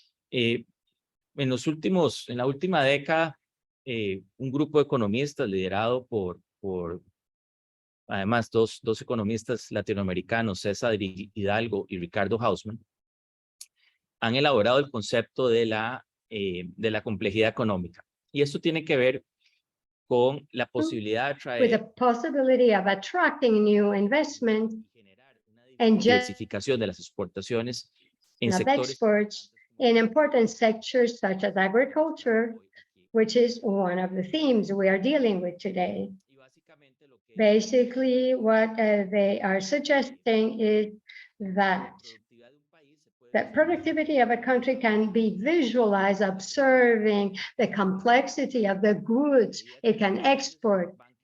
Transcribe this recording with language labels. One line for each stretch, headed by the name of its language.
Spanish: En la última década, un grupo de economistas liderado por además dos economistas latinoamericanos, César Hidalgo y Ricardo Hausmann, han elaborado el concepto de la complejidad económica. Y esto tiene que ver con la posibilidad de atraer
English: with the possibility of attracting new investment and
Spanish: diversificación de las exportaciones en sectores
English: exports in important sectors such as agriculture, which is one of the themes we are dealing with today. Basically, what they are suggesting is that the productivity of a country can be visualized observing the complexity of the goods it can export.